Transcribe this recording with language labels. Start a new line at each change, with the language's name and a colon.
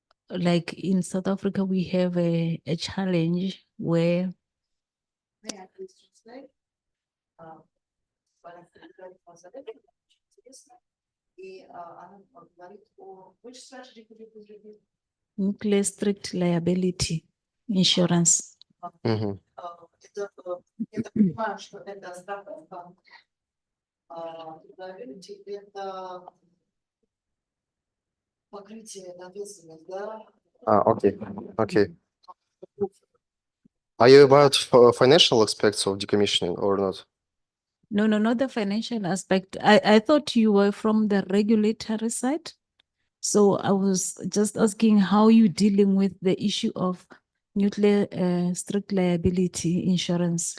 English: Like in South Africa, we have a challenge where nuclear strict liability insurance.
Russian: Это понимаю, что это страховка. Это покрытие ответственности, да?
English: Okay. Okay. Are you about financial aspects of decommissioning or not? No, not the financial aspect. I thought you were from the regulatory side. So I was just asking how you dealing with the issue of nuclear strict liability insurance.